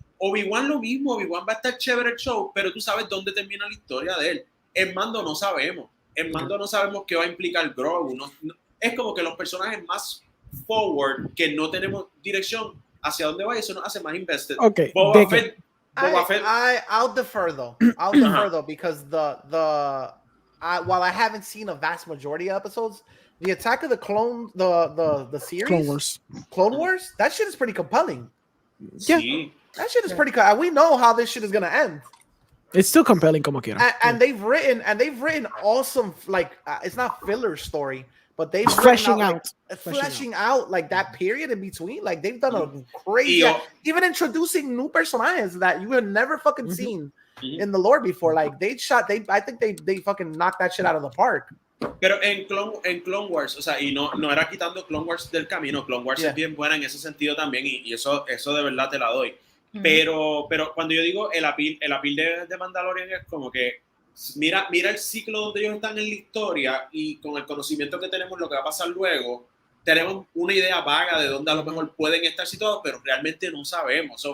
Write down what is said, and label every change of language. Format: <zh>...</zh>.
<es>Obi-Wan lo mismo, Obi-Wan va a estar chévere el show, pero tú sabes dónde termina la historia de él. En Mando no sabemos. En Mando no sabemos qué va a implicar Grogu. Es como que los personajes más forward, que no tenemos dirección hacia dónde va, y eso nos hace más invested.</es> <en>Okay, Boba Fett. I'll defer though. I'll defer though because while I haven't seen a vast majority of episodes, the Attack of the Clones, the series, Clone Wars, that shit is pretty compelling. Yeah.</en> <es>Sí.</es> <en>That shit is pretty. We know how this shit is gonna end. It's still compelling,</en> <es>como quiera.</es> <en>And they've written awesome, like it's not filler story, but they've fleshing out like that period in between. Like they've done a crazy, even introducing new personajes that you have never fucking seen in the lore before. Like I think they fucking knocked that shit out of the park.</en> <es>Pero en Clone Wars, o sea, y no era quitando Clone Wars del camino, Clone Wars es bien buena en ese sentido también, y eso de verdad te la doy. Pero cuando yo digo el appeal de Mandalorian es como que mira el ciclo donde ellos están en la historia, y con el conocimiento que tenemos lo que va a pasar luego, tenemos una idea vaga de dónde a lo mejor pueden estar situados, pero realmente no sabemos.</es>